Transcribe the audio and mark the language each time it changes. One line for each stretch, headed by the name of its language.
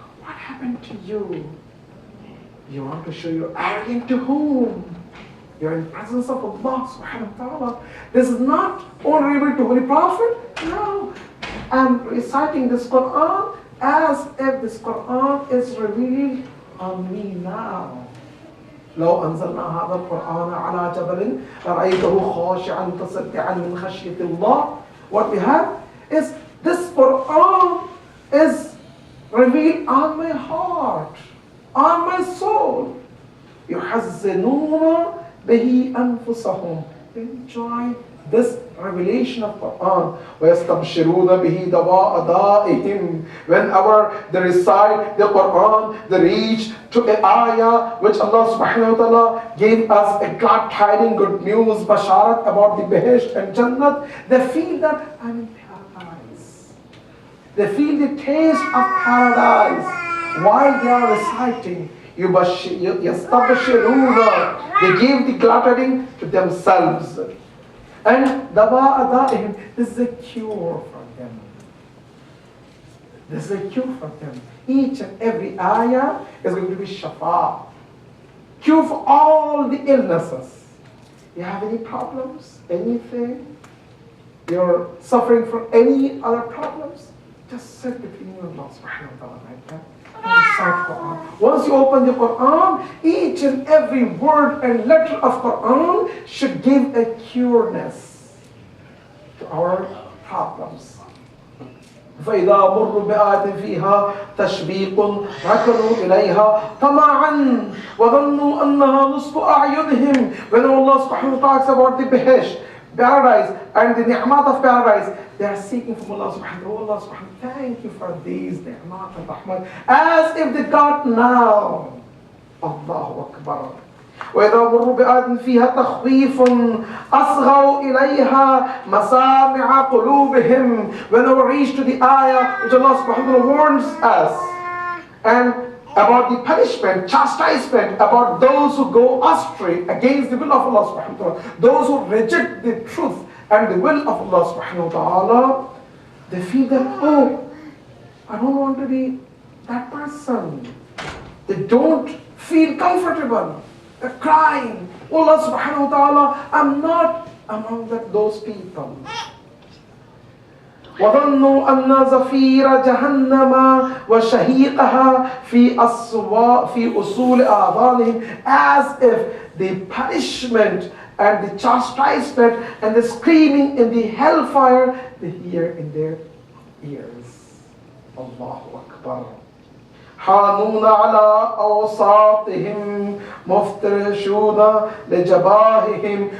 English: What happened to you? You want to show you're arrogant to whom? You're in the presence of Allah subhanahu wa ta'ala. This is not only revealed to Holy Prophet. No. I'm reciting this Quran as if this Quran is revealed on me now.
Arabic: لو أنزلنا هذا القرآن على جبل لرأيته خاشعا متصدعا من خشية الله.
English: What we have is this Quran is revealed on my heart, on my soul.
Arabic: يحزنون به أنفسهم.
English: Enjoy this revelation of Quran.
Arabic: ويستبشرون به دواء دائهم.
English: Whenever they recite the Quran, they reach to an ayah which Allah subhanahu wa ta'ala gave us a glad tiding, good news, basharat about the Behesht and Jannat. They feel that I'm in paradise. They feel the taste of paradise while they are reciting.
Arabic: يستبشرون.
English: They give the glad tiding to themselves. And
Arabic: dawa adaihim,
English: this is a cure for them. This is a cure for them. Each and every ayah is going to be shafa. Cure for all the illnesses. You have any problems? Anything? You're suffering from any other problems? Just sit between you and Allah subhanahu wa ta'ala like that. And recite Quran. Once you open the Quran, each and every word and letter of Quran should give a cureness to our problems.
Arabic: فإذا مروا بآية فيها تشبيق ركضوا إليها طمعا وظنوا أنها نصب أعينهم.
English: When Allah subhanahu wa ta'ala talks about the Behesht, paradise, and the ni'mat of paradise, they are seeking from Allah subhanahu wa ta'ala. Allah subhanahu wa ta'ala, thank you for these ni'mat and rahmat, as if they got now. Allahu Akbar.
Arabic: وإذا مروا بآية فيها تخويف أصغوا إليها مسامع قلوبهم.
English: Whenever we reach to the ayah which Allah subhanahu wa ta'ala warns us and about the punishment, chastisement about those who go astray against the will of Allah subhanahu wa ta'ala, those who reject the truth and the will of Allah subhanahu wa ta'ala, they feel that, oh, I don't want to be that person. They don't feel comfortable. They're crying, oh Allah subhanahu wa ta'ala, I'm not among those people.
Arabic: وظنوا أن زفير جهنم وشهيقها في أصول آذانهم,
English: as if the punishment and the chastisement and the screaming in the hellfire, they hear in their ears. Allahu Akbar.
Arabic: حانون على أوساطهم مفترشون لجباههم.